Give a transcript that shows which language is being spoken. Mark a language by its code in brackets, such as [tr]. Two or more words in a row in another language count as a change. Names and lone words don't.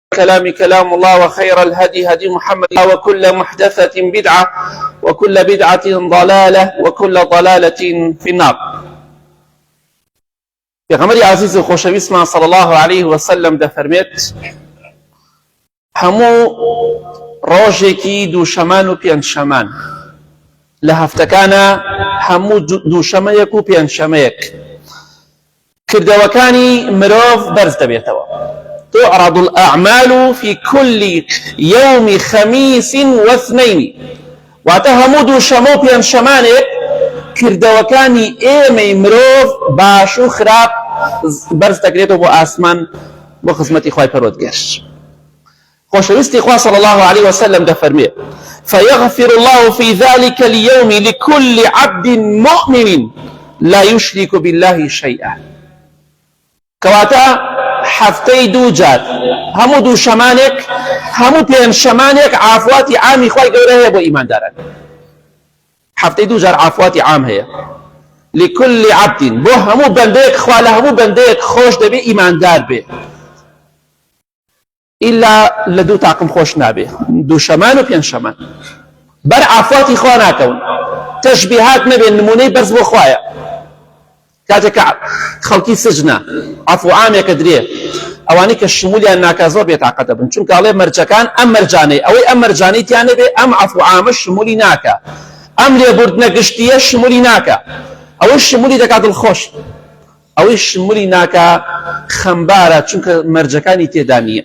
[ar] كلام كلام الله وخير الهدي هدي محمد وكل محدثة بدعة وكل بدعة ضلالة وكل ضلالة في النار. [ckb] پیغمبر عزیز و خوشویستمان [ar] صلی الله علیه و سلم [ckb] دەفەرمێت هەموو ڕۆژێکی دووشەمان و پێنجشەمان لە هەفتەکانە هەموو دووشەمەیەک و پێنجشەمەیەک کردەوەکانی مرۆڤ بەرز دەبێتەوە. [ar] تعرض الأعمال في كل يوم خميس واثنين [ckb] واتە هەموو دووشەمە و پێنجشەمانێک کردەوەکانی ئێمەی مرۆڤ باش و خراپ بەرز دەکرێتەوە بۆ ئاسمان بۆ خزمەتی خوای پەروەردگار. خۆشەویستی خوا [ar] صلی الله عليه وسلم دەفەرمێ فيغفر الله في ذلك اليوم لكل عبد مؤمن لا يشرك بالله شيئا. [ckb] کەواتە هەفتەی دوو جار هەموو دووشەمانێک هەموو پێنجشەمانێک عافواتی عامی خوای گەورە هەیە بۆ ئیمانداران. هەفتەی دوو جار عافواتی عام هەیە [ar] لكل عبد [ckb] بۆ هەموو بەندەیەک خوا لە هەموو بەندەیەک خۆش دەبێ ئیماندار بێ ئیلا لە دوو تاقم خۆش نابێ دووشەمان و پێنجشەمان بەر عافواتی خوا ناکەون تەشبیهات نەبێ نمونەی بەرز بۆ خوایە. کاتێک خەڵکی سجنە عەفو عامێکە درێ ئەوانەی کە شمولیان ناکا زۆر بێتاقەت دەبن چونکە ئەڵێ مەرجەکان ئەم مەرجانەی ئەوەی ئەم مەرجانەی تیان نەبێ ئەم عەفو عامە شمولی ناکا ئەم لێبوردنە گشتیە شمولی ناکا ئەوەی شمولی دەکات دڵخۆش ئەوەی شمولی ناکا خەمبارە چونکە مەرجەکانی تێدا نییە.